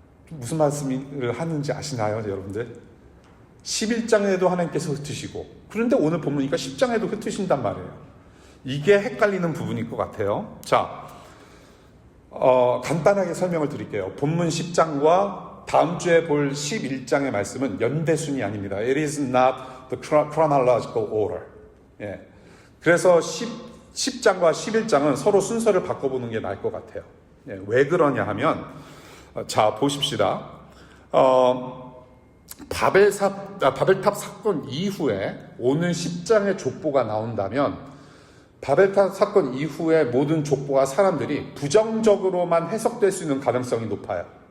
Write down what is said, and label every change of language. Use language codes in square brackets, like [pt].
[ko] 무슨 말씀을 하는지 아시나요, 여러분들? 11장에도 하나님께서 흩으시고, 그런데 오늘 본문이니까 10장에도 흩으신단 말이에요. 이게 헷갈리는 부분일 것 같아요. 자, 간단하게 설명을 드릴게요. 본문 10장과 다음 주에 볼 11장의 말씀은 연대순이 아닙니다. [en] It is not the chronological order. [ko] 예. 그래서 10장과 11장은 서로 순서를 바꿔보는 게 나을 것 같아요. 예. 왜 그러냐 하면, 자, 보십시다. 바벨탑 사건 이후에 오늘 10장의 족보가 나온다면, 바벨탑 사건 이후에 모든 족보와 사람들이 부정적으로만 해석될 수 있는 가능성이 높아요.